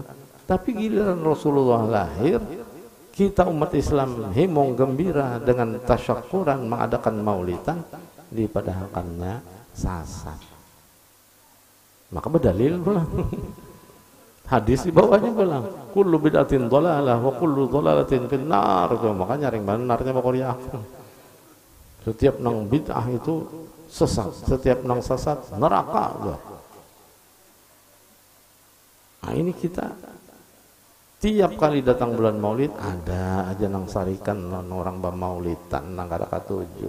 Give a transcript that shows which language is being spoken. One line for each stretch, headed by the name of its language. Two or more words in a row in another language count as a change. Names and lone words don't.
Banjar: Tapi giliran Rasulullah lahir, kita umat Islam himung gembira dengan tasyakuran, mengadakan maulidan, dipadahalkannya sasat. Maka berdalil pulang. Hadis di bawahnya pulang.
Arabic: كل بدعة ضلالة وكل ضلالة في النار.
Banjar: Makanya ring benarnya pokoknya. Setiap nang bid'ah itu sesat, setiap nang sesat neraka. Nah ini kita tiap kali datang bulan maulid ada aja nang sarikan orang bamaulidan nang kada katuju.